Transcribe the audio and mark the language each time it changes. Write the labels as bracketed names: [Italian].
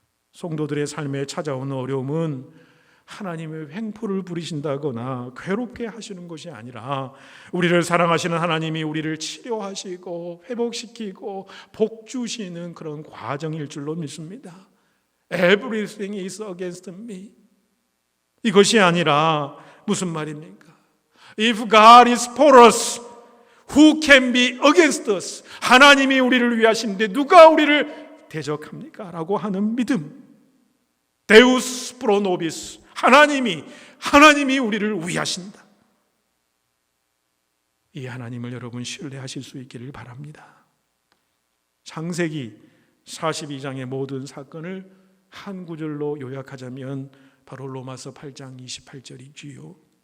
[Korean] 성도들의 삶에 찾아오는 어려움은 하나님의 횡포를 부리신다거나 괴롭게 하시는 것이 아니라 우리를 사랑하시는 하나님이 우리를 치료하시고 회복시키고 복 주시는 그런 과정일 줄로 믿습니다. [English] Everything is against me. [Korean] 이것이 아니라 무슨 말입니까? [English] If God is for us, who can be against us? [Korean] 하나님이 우리를 위하시는데 누가 우리를 대적합니까? 라고 하는 믿음. [Latin] Deus pro nobis. [Korean] 하나님이 우리를 위하신다. 이 하나님을 여러분 신뢰하실 수 있기를 바랍니다. 창세기 42장의 모든 사건을 한 구절로 요약하자면 바로 로마서 8장 28절이지요.